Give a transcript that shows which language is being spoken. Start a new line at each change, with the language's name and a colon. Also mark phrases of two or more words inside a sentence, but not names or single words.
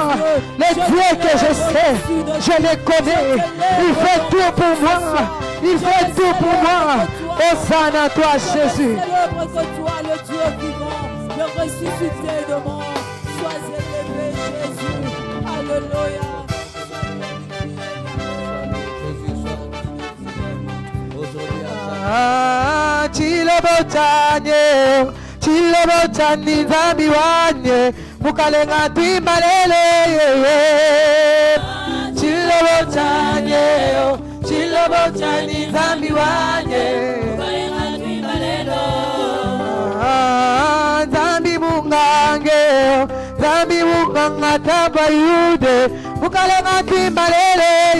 French: Les dieux que je sais, je les connais. Il fait tout pour moi. Il fait tout pour moi. Hosanna à toi, Jésus. Célèbre que toi, le Dieu vivant, le ressuscité de mort. Sois élevé, Jésus. Alléluia.
Luba-Lulua: Chilobotani zambi wanye mukalenga timbalele Chilobotani zambi wanye mukalenga timbalelo zambi munganga tabayude mukalenga timbalele